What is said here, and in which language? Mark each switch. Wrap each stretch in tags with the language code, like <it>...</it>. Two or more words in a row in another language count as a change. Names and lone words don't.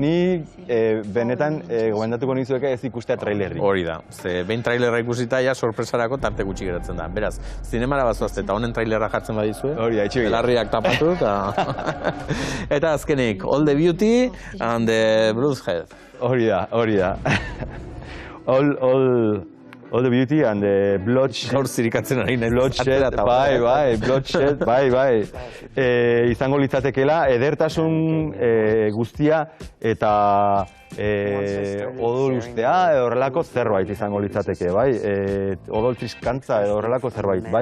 <eu>Ni benetan gomendatuko nizueke ez ikustea trailerri. Hori da, ze behin trailerra ikusita ja sorpresarako tarte gutxi geratzen da. Beraz, zinemara bazoaz eta honen trailerra jartzen badizue, belarriak tapatu, eta azkenik,</eu> <en>All the Beauty and the Bloodshed.</en> <eu>Hori da.</eu> <en>All the Beauty and the Bloodshed.</en> <eu>Gaur zirikatzen ari nahi. Bloodshed, bai. Izango litzatekela, edertasun guztia eta odol ustea edo horrelako zerbait izango litzateke, bai? Odol triskantza edo horrelako zerbait, bai?</eu>